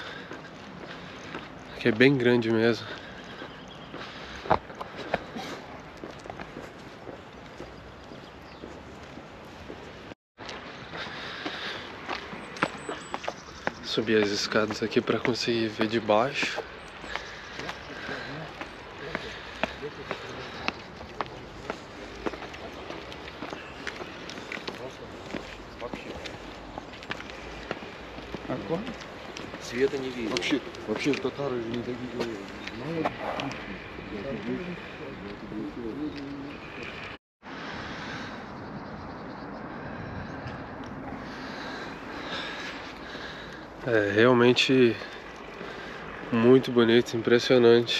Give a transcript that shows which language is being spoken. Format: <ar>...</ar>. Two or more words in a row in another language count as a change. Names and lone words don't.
<pt>Que é bem grande mesmo. Subir as escadas aqui para conseguir ver de baixo.</pt> <ru>Света не видно. Вообще татары же не такие.</ru> <pt>É realmente muito bonito, impressionante.</pt>